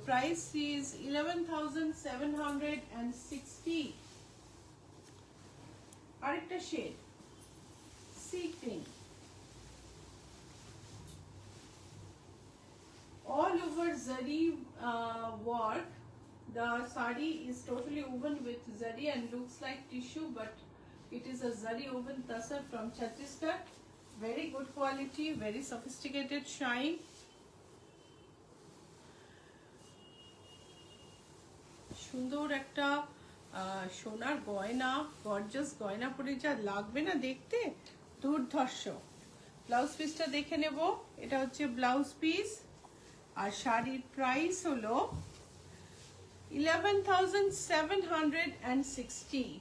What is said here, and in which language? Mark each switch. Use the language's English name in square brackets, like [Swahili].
[English] Price is 11,760। আরেকটা shade sea pink, all over zari work. The sari is totally woven with zari and looks like tissue, but it is a zari woven tasar from Chhattisgarh. Very good quality, very sophisticated shine. [Bangla] সুন্দর একটা সোনার গয়না, gorgeous গয়না পরে যা লাগবে না দেখতে, দুর্ধর্ষ। ব্লাউজ পিসটা দেখে নেব। এটা হচ্ছে ব্লাউজ পিস, আর শাড়ির প্রাইস হলো 11,760।